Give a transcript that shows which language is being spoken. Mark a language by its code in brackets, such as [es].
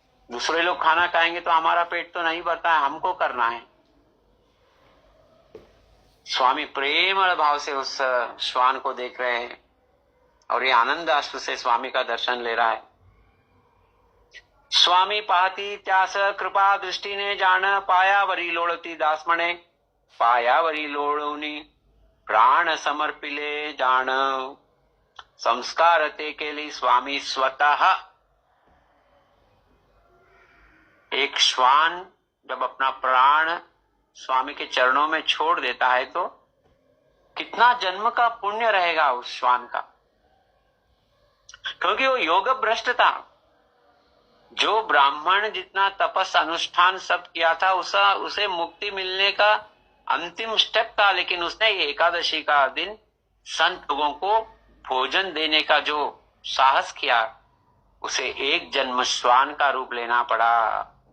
[hi] दूसरे लोग खाना खाएंगे तो हमारा पेट तो नहीं भरता है, हमको करना है। स्वामी प्रेमळ भाव से उस श्वान को देख रहे हैं और ये आनंद अश्रु से स्वामी का दर्शन ले रहा है। [mr] स्वामी पाहती त्यास कृपा दृष्टीने जाण, पायावरी लोळती दास म्हणे, पायावरी लोळवणी प्राण समर्पिले जाण, संस्कार ते केली स्वामी स्वतः। [hi] एक श्वान जब अपना प्राण स्वामी के चरणों में छोड़ देता है तो कितना जन्म का पुण्य रहेगा उस श्वान का, क्योंकि वो योग भ्रष्ट था। जो ब्राह्मण जितना तपस अनुष्ठान सब किया था उसे मुक्ति मिलने का अंतिम स्टेप था, लेकिन उसने एकादशी का दिन संत लोगों को भोजन देने का जो साहस किया, उसे एक जन्म श्वान का रूप लेना पड़ा।